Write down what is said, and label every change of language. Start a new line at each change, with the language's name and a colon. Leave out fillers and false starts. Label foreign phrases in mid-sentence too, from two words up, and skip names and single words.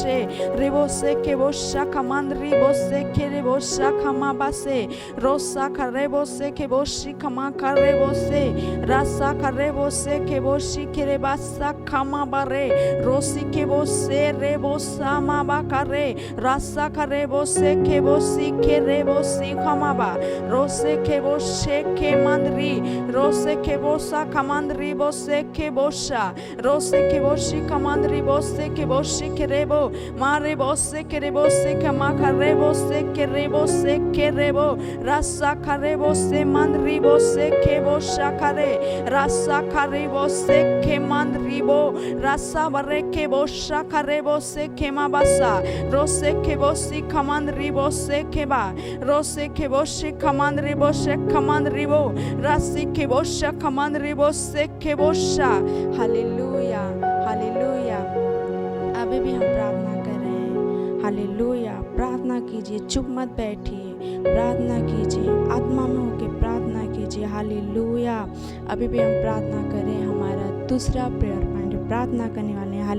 Hindi: से के बो शाखा मान रेबो से के रेबो शाखा मा बा से रो शाखा रेबो से के बो शिखा मा खा रेबो से रासा खा रेबो से के बो शिखे रे बा शाखा मा बा रे रो सी के बो से रेबो सा मा बा का रे रासा खा रेबो से के बो शिखे रेबो शिखा मा बा रो से के बो शे के मंदरी रो से के बो सा कमंदरी बो से के बो शा रो से के बो शी कमंदरी बो से के बो शी के रेबो मारे बो से के रेबो से के मा खा रेबो से के रेबो से के रेबो रासा खा रेबो से मंदरी बो से के बो शा खरे रासा खा रेबो से के मंदरी बो रासा बरे के बो शा खा रेबो से के मा बसा रो से के बो सी कमंदरी बो से के बा रो से के बो शी कमंदरी बो से कमंदरी बो रासी के बो शा कमंदरी बो से के बो शा। हालेलुया। हालेलुया। अभी भी हम प्रार्थना कर रहे हैं। हालेलुया। प्रार्थना कीजिए। चुप मत बैठिए। प्रार्थना कीजिए। आत्मा में होकर प्रार्थना कीजिए। हालेलुया। अभी भी हम प्रार्थना करें। हमारा दूसरा
English: prayer point
Hindi: प्रार्थना करने वाले हैं।